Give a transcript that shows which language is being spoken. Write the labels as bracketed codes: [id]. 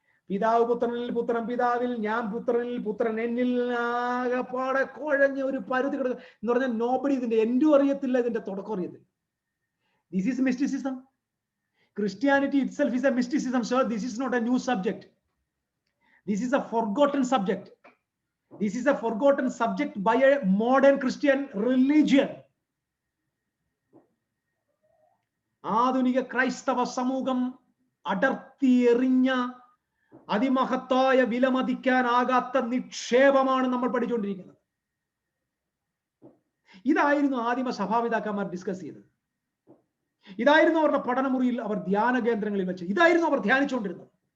[ml] പിതാവ് പുത്രനിൽ, പുത്രൻ പിതാവിൽ, ഞാൻ പുത്രനിൽ, പുത്രൻ എന്നിൽ. ആകെപ്പാടെ കുഴഞ്ഞ ഒരു പരുതി കിടക്കുക എന്ന് പറഞ്ഞാൽ നോബഡി ഇതിന്റെ എൻഡും അറിയത്തില്ല, ഇതിന്റെ തുടക്കം അറിയത്തില്ല. [en] This is mysticism. Christianity itself is a mysticism, sir. This is not a new subject. This is a forgotten subject. This is a forgotten subject by a modern Christian religion. [ml] ആധുനിക ക്രൈസ്തവ സമൂഹം അടർത്തി എറിഞ്ഞ അതിമഹത്തായ വിലമതിക്കാനാകാത്ത നിക്ഷേപമാണ് നമ്മൾ പഠിച്ചുകൊണ്ടിരിക്കുന്നത്. ഇതായിരുന്നു ആദിമ സഭാപിതാക്കന്മാർ ഡിസ്കസ് ചെയ്തത്. ഇതായിരുന്നു അവരുടെ പഠനമുറിയിൽ, അവർ ധ്യാന കേന്ദ്രങ്ങളിൽ വെച്ച് ഇതായിരുന്നു അവർ ധ്യാനിച്ചുകൊണ്ടിരുന്നത്.